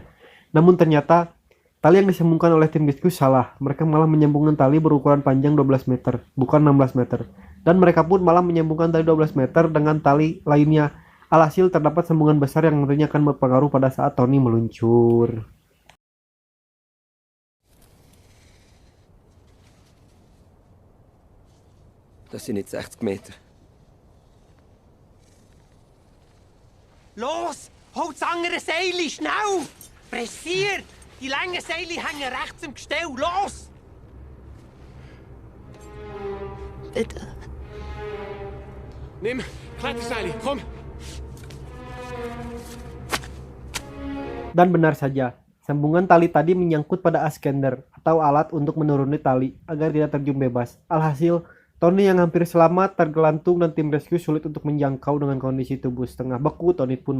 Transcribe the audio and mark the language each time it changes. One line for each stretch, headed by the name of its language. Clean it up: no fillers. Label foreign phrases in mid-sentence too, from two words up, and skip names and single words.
Indonesian: Namun ternyata tali yang disambungkan oleh tim rescue salah. Mereka malah menyambungkan tali berukuran panjang 12 meter, bukan 16 meter. Dan mereka pun malah menyambungkan tali 12 meter dengan tali lainnya. Alhasil terdapat sambungan besar yang nantinya akan berpengaruh pada saat Tony meluncur.
German: Das sind jetzt 60 Meter. Los! Holt's andere Seile, schnell! Pressier! Die langen Seile hängen rechts im Gestell, los! Bitte. Nimm, Kletterseile, komm!
Indonesian: Dan benar saja, sambungan tali tadi menyangkut pada askender atau alat untuk menuruni tali agar tidak terjun bebas. Alhasil, Tony yang hampir selamat tergelantung dan tim rescue sulit untuk menjangkau dengan kondisi tubuh setengah beku.